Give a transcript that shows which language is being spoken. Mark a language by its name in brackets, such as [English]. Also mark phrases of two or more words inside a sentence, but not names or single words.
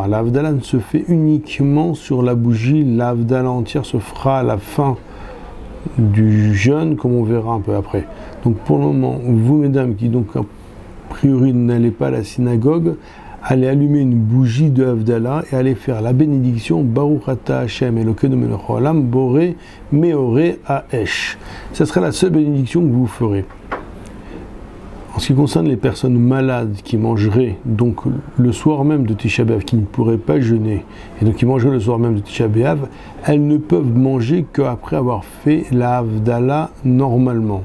[French] La Havdalah ne se fait uniquement sur la bougie. La Havdalah entière se fera à la fin du jeûne, comme on verra un peu après. Donc pour le moment, vous, mesdames, qui donc a priori n'allez pas à la synagogue, allez allumer une bougie de Havdalah et allez faire la bénédiction [Hebrew] ברוך אתה השם אלוקינו מלך העולם בורא מאורי האש. [French] Ce sera la seule bénédiction que vous ferez. En ce qui concerne les personnes malades qui mangeraient donc le soir même de Tisha B'Av, qui ne pourraient pas jeûner, et donc qui mangeraient le soir même de Tisha B'Av, elles ne peuvent manger qu'après avoir fait la Havdalah normalement.